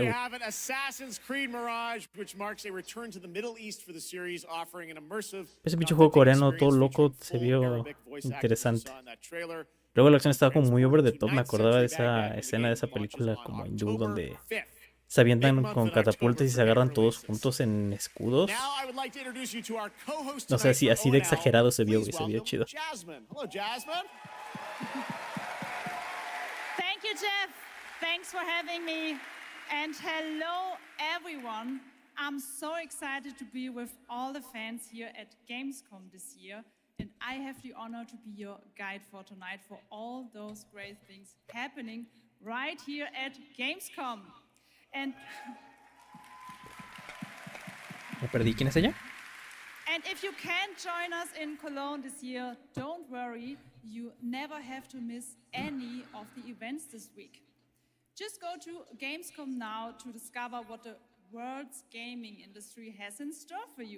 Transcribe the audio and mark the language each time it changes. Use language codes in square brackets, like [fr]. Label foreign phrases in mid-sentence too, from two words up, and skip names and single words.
[en] There you güey. have it, Assassin's Creed Mirage, which marks a return to the Middle East for the series, offering an immersive. [es] Ese pinche juego coreano todo loco se vio interesante. Luego la acción estaba como muy [en] over the top. [es] Me acordaba de esa escena de esa película como hindú donde se avientan con catapultas y se agarran todos juntos en escudos. No sé, así de exagerado se vio, güey. Se vio chido. [en] Jasmine. Hello, Jasmine. Thank you, Jeff. Thanks for having me. And hello, everyone. I'm so excited to be with all the fans here at Gamescom this year. And I have the honor to be your guide for tonight for all those great things happening right here at Gamescom. And [es] Me perdí. ¿Quién es ella? [en] And if you can't join us in Cologne this year, don't worry. You never have to miss any of the events this week. Just go to Gamescom now to discover what the world's gaming industry has in store for you.